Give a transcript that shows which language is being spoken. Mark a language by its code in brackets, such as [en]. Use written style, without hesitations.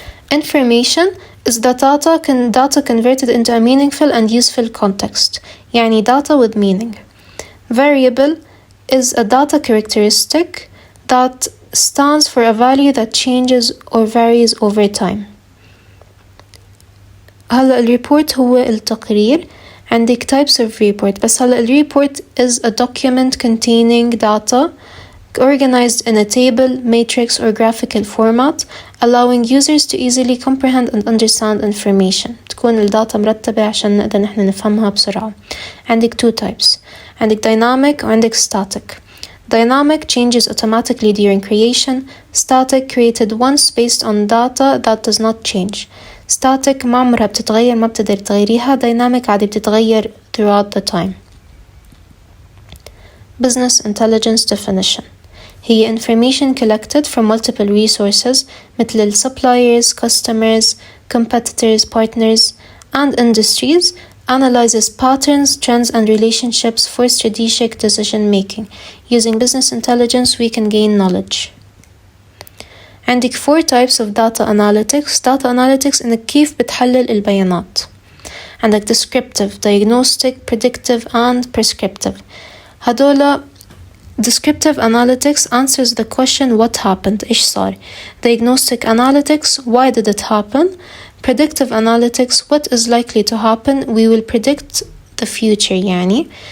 [en] Information is the data converted into a meaningful and useful context. يعني data with meaning. Variable is a data characteristic that stands for a value that changes or varies over time. [ar] هلا الريبورت هو التقرير. [en] عندك types of report, [ar] بس هلا الريبورت [en] is a document containing data organized in a table, matrix or graphical format, allowing users to easily comprehend and understand information. [ar] تكون الداتا مرتبة عشان نقدر نحن نفهمها بسرعة. [en] عندك two types. عندك dynamic وعندك static. Dynamic changes automatically during creation. Static created once based on data that does not change. [ar] Static ما عمرها بتتغير، ما بتقدر تغيريها. [en] Dynamic [ar] عادي بتتغير [en] throughout the time. Business intelligence definition هي information collected from multiple resources مثل suppliers, customers, competitors, partners, and industries, analyzes patterns, trends, and relationships for strategic decision making. Using business intelligence, we can gain knowledge. عندك 4 types of data analytics. [ar] Data analytics إنك كيف بتحلل البيانات. [en] عندك descriptive, diagnostic, predictive, and prescriptive. هدول descriptive analytics answers the question what happened, [ar] إيش صار. [en] Diagnostic analytics, why did it happen. Predictive analytics, what is likely to happen, we will predict the future يعني.